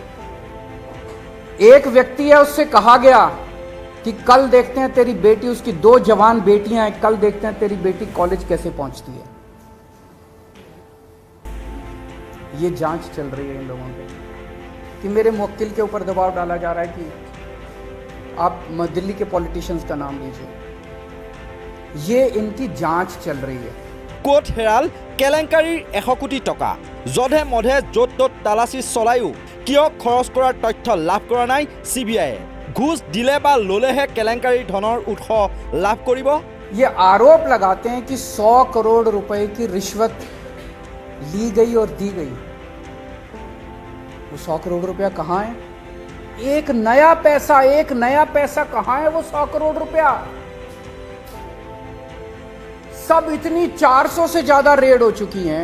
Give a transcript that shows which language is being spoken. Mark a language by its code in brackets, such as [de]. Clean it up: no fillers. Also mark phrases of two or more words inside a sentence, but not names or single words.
[hi] एक व्यक्ति है, उससे कहा गया कि कल देखते हैं तेरी बेटी, उसकी 2 जवान बेटियां हैं, कल देखते हैं तेरी बेटी कॉलेज कैसे पहुंचती है। ये जांच चल रही है इन लोगों पे कि मेरे मुवक्किल के ऊपर दबाव डाला जा रहा है कि आप दिल्ली के पॉलिटिशियंस का नाम लीजिए। ये इनकी जांच चल रही है। [as] কোট হেৰাল কেলেংকাৰীৰ 100 কোটি টকা যধে মধে য'ত ত'ত তালাচী চলায়ো কিয় খৰচ কৰাৰ তথ্য লাভ কৰা নাই CBI-এ? ঘুষ দিলে বা ল'লেহে কেলেংকাৰীৰ ধনৰ উৎস লাভ কৰিব? [hi] ये आरोप लगाते हैं कि 100 करोड़ रुपए की रिश्वत ली गई और दी गई। वो 100 करोड़ रुपया कहां है? एक नया पैसा कहां है? वो 100 करोड़ रुपया सब इतनी 400 से ज्यादा रेड हो चुकी हैं।